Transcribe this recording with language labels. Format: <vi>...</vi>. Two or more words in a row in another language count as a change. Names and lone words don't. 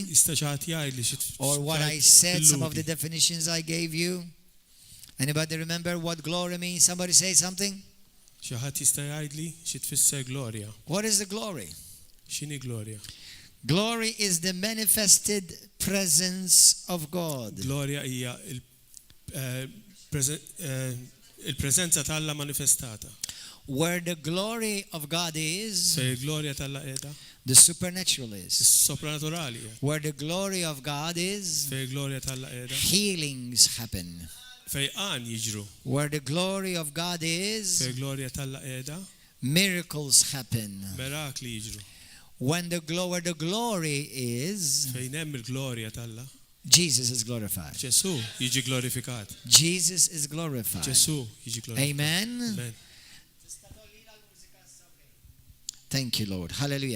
<en>Or what I said, some of the definitions I gave you? Anybody remember what glory means? Somebody say something? What is the glory? Glory is the manifested presence of God.</en> <mt>Gloria hija il-preżenza t'Alla manifestata.</mt> <en>Where the glory of God is,</en> <mt>gloria t'Alla qiegħda,</mt> <en>the supernatural is.</en> <mt>Soprannaturali.</mt> <en>Where the glory of God is,</en> <mt>gloria t'Alla qiegħda,</mt> <en>healings happen.</en> <mt>Fejqan jiġru.</mt> <en>Where the glory of God is,</en> <mt>gloria t'Alla qiegħda,</mt> <en>miracles happen.</en> <mt>Mirakli jiġru.</mt> <en>Where the glory is, Jesus is glorified. Jesus is glorified. Amen. Amen. Thank you, Lord. Hallelujah.</en>